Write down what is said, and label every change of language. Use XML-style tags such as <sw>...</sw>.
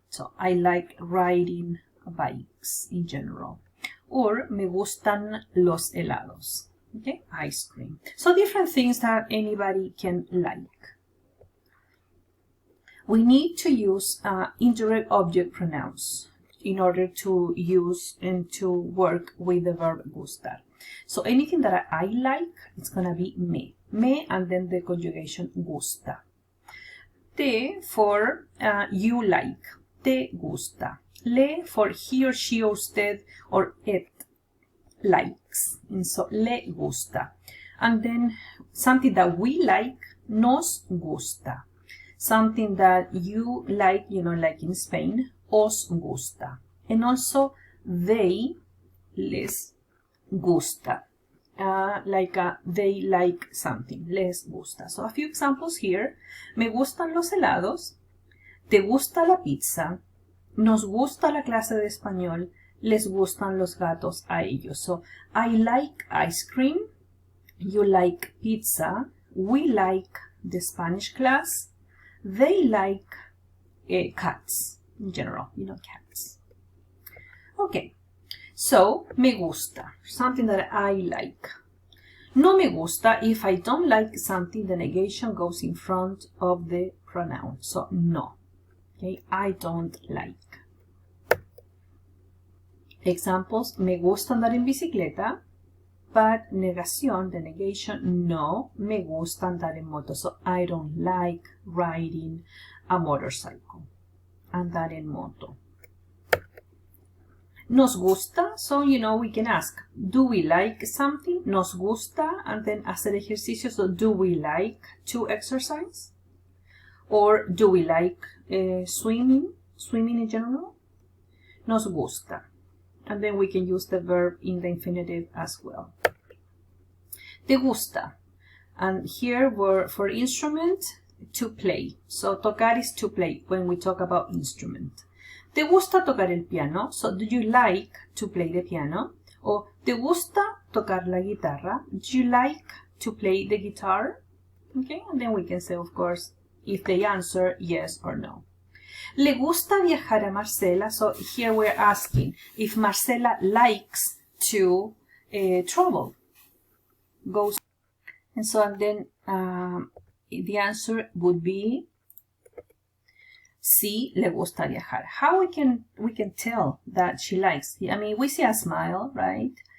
<en>So I like riding bikes in general.</en> <es>Or me gustan los helados.</es> <en>Okay, ice cream. So different things that anybody can like. We need to use indirect object pronouns in order to use and to work with the verb gustar. So anything that I like, it's gonna be me. Me and then the conjugation gusta. Te for you like. Te gusta. Le for he or she or usted or it likes. And so le gusta. And then something that we like, nos gusta. Something that you like, you know, like in Spain, os gusta. And also they, les gusta. They like something, les gusta. So a few examples here.</en> <es>Me gustan los helados. Te gusta la pizza. Nos gusta la clase de español. Les gustan los gatos a ellos.</es> <en>So, I like ice cream. You like pizza. We like the Spanish class. They like cats in general. You know, cats. Okay. So,</en> <es>me gusta.</es> <en>Something that I like.</en> <es>No me gusta.</es> <en>If I don't like something, the negation goes in front of the pronoun. So, no. Okay. I don't like. Examples,</en> <es>me gusta andar en bicicleta,</es> <en>but negación, the negation,</en> <es>no, me gusta andar en moto.</es> <en>So I don't like riding a motorcycle.</en> <es>Andar en moto.</es> <en>Nos gusta, so you know, we can ask, do we like something? Nos gusta, and then</en> <es>hacer ejercicio,</es> <en>so do we like to exercise? Or do we like swimming in general?</en> <es>Nos gusta.</es> <en>And then we can use the verb in the infinitive as well.</en> <es>Te gusta.</es> <en>And here we're for instrument, to play. So tocar is to play when we talk about instrument.</en> <es>Te gusta tocar el piano.</es> <en>So do you like to play the piano? Or</en> <es>te gusta tocar la guitarra?</es> <en>Do you like to play the guitar? Okay, and then we can say, of course, if they answer yes or no.</en> <es>¿Le gusta viajar a Marcela?</es> <en>So here we're asking if Marcela likes to travel. Goes. And so and then the answer would be</en> <es>sí, le gusta viajar.</es> <en>How we can tell that she likes? I mean, we see a smile, right?</en>